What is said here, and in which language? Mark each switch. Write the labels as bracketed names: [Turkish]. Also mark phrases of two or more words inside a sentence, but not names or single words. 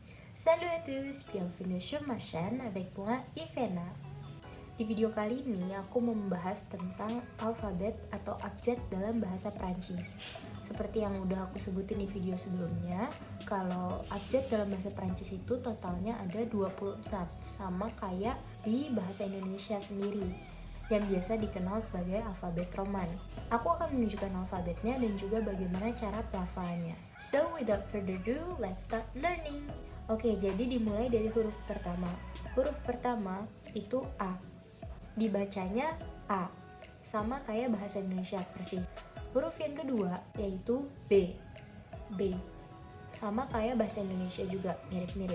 [French] Salut à tous, bienvenue sur ma chaîne avec moi Ivena. [Indonesian] Di video kali ini aku mau membahas tentang alfabet atau abjad dalam bahasa Prancis. Seperti yang udah aku sebutin di video sebelumnya, kalau abjad dalam bahasa Prancis itu totalnya ada 26, sama kayak di bahasa Indonesia sendiri, yang biasa dikenal sebagai alfabet Roman. Aku akan menunjukkan alfabetnya dan juga bagaimana cara pelafalannya. [English] So without further ado, let's start learning. [Indonesian] Oke, jadi dimulai dari huruf pertama. Huruf pertama itu A. Dibacanya A, sama kayak bahasa Indonesia persis. Huruf yang kedua yaitu B. B, sama kayak bahasa Indonesia juga, mirip-mirip.